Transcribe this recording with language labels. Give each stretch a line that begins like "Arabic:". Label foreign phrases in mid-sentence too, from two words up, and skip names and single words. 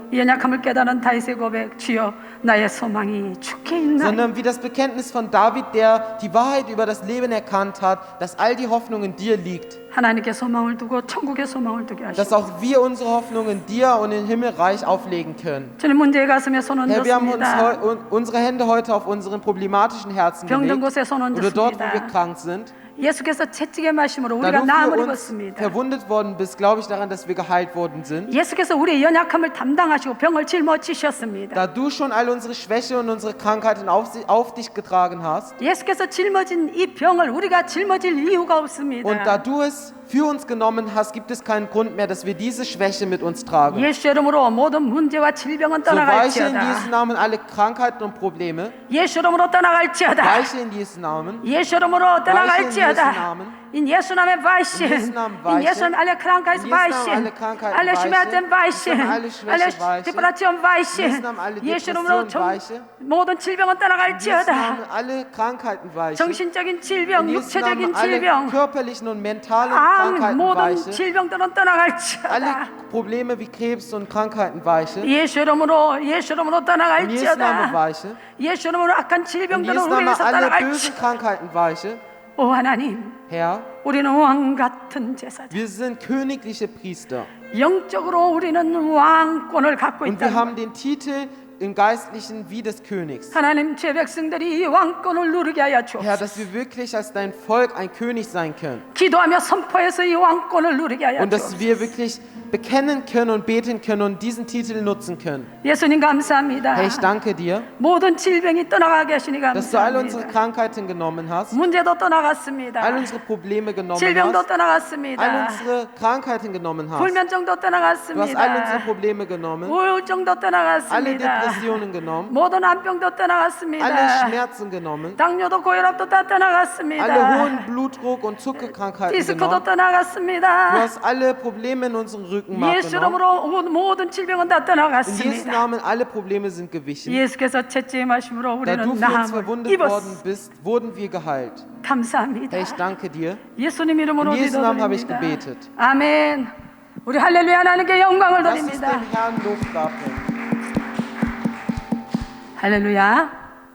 Korean: 이 연약함을 깨달은 다윗의 고백 주여 나의 소망이 주께 있나이다.
German: sondern wie das Bekenntnis von David, der die Wahrheit über das Leben erkannt hat, dass all die Hoffnung in dir liegt,
Korean: 하나님께 소망을 두고 천국에 소망을 두게
German: dass
Korean: 하시고
German: auch wir unsere Hoffnung in dir und im Himmelreich auflegen können.
Korean: 주님 문제의 가슴에 손
German: Herr, wir haben
Korean: 얹었습니다.
German: unsere Hände heute auf unseren problematischen Herzen
Korean: 병든
German: gelegt
Korean: 곳에 손
German: oder dort, wo wir
Korean: 얹었습니다.
German: krank sind.
Korean: 예수께서 채찍의 말씀으로
German: Da
Korean: 우리가
German: du
Korean: 나음을
German: für uns
Korean: 입었습니다.
German: verwundet worden bist, glaube ich daran, dass wir geheilt worden sind.
Korean: 예수께서 우리의 연약함을 담당하시고 병을 짊어지셨습니다.
German: Da du schon all unsere Schwäche und unsere Krankheiten auf dich getragen hast
Korean: 예수께서 짊어진 이 병을 우리가 짊어질 이유가 없습니다.
German: und da du es für uns genommen hast, gibt es keinen Grund mehr, dass wir diese Schwäche mit uns tragen.
Korean: 예수 이름으로 모든 문제와 질병은
German: So weiche in Jesu
Korean: 떠나갈지어다.
German: Namen alle Krankheiten und Probleme.
Korean: 예수 이름으로 떠나갈지어다.
German: Weiche in Jesu Namen.
Korean: 예수 이름으로 떠나갈지어다.
German: In Jesu Namen weichen. In Jesu Namen In Jesu weichen. Namen alle Krankheit In Jesu Namen weichen. alle Krankheiten alle weichen. Schmerzen weichen. In Jesu Namen alle Schwäche alle weichen. Depression In weichen. Jesu Namen alle
Korean: 예수 이름으로
German: Depression weichen.
Korean: 모든 질병은
German: In Jesu
Korean: 떠나갈지어다.
German: Namen alle Krankheiten weichen.
Korean: 정신적인 질병,
German: In Jesu
Korean: 육체적인
German: Namen alle
Korean: 질병,
German: körperlichen und mentalen
Korean: 암
German: Krankheiten
Korean: 모든
German: weichen.
Korean: 질병들은
German: Alle
Korean: 떠나갈지어다.
German: Probleme wie Krebs und Krankheiten weichen.
Korean: 예수 이름으로
German: In Jesu Namen
Korean: 떠나갈지어다.
German: weiche.
Korean: 예수 이름으로 악한
German: In
Korean: 질병들은
German: Jesu
Korean: 우리
German: Namen
Korean: 에서
German: alle
Korean: 떠나갈지어다.
German: bösen Krankheiten weiche.
Korean: 오 하나님,
German: Herr,
Korean: 우리는 왕 같은 제사장.
German: wir sind königliche Priester
Korean: 영적으로 우리는 왕권을 갖고
German: und wir
Korean: 있다.
German: haben den Titel im Geistlichen wie des Königs.
Korean: 하나님 제 백성들이 이 왕권을 누리게 하여
German: Herr,
Korean: 주옵소서.
German: dass wir wirklich als dein Volk ein König sein können
Korean: 기도하며 선포해서 이 왕권을 누리게 하여
German: und dass
Korean: 주옵소서.
German: wir wirklich bekennen können und beten können und diesen Titel nutzen können.
Korean: 예수님 감사합니다.
German: Herr, ich danke dir,
Korean: 모든 질병이 떠나가게 하시니
German: dass du all unsere
Korean: 감사합니다.
German: Krankheiten genommen hast,
Korean: 문제도 떠나갔습니다.
German: all unsere Probleme genommen
Korean: 질병도
German: hast, all
Korean: 떠나갔습니다.
German: unsere Krankheiten genommen hast.
Korean: 불면증도
German: Du hast all unsere
Korean: 떠나갔습니다.
German: Probleme genommen,
Korean: 우울증도
German: alle
Korean: 떠나갔습니다.
German: Depressionen genommen,
Korean: 모든 암병도
German: alle
Korean: 떠나갔습니다.
German: Schmerzen genommen,
Korean: 당뇨도 고혈압도 다
German: alle
Korean: 떠나갔습니다.
German: hohen Blutdruck und Zuckerkrankheiten
Korean: 디스크도
German: genommen. Du
Korean: 떠나갔습니다.
German: hast alle Probleme in unserem Rückenmark
Korean: 예수
German: genommen.
Korean: 이름으로 모든 질병은 다
German: In Jesu
Korean: 떠나갔습니다.
German: Namen alle Probleme sind gewichen.
Korean: 예수께서 채찍의 말씀으로
German: Da du
Korean: 우리는
German: für uns
Korean: 나음을
German: verwundet worden
Korean: 입었습니다.
German: bist, wurden wir geheilt.
Korean: 감사합니다.
German: Herr, ich danke dir.
Korean: 예수님 이름으로
German: In Jesu Namen habe ich
Korean: 기도드립니다.
German: gebetet.
Korean: 아멘. 우리 할렐루야 하나님께 영광을
German: Lass uns
Korean: 드립니다.
German: dem Herrn Lob darbringen.
Korean: 할렐루야.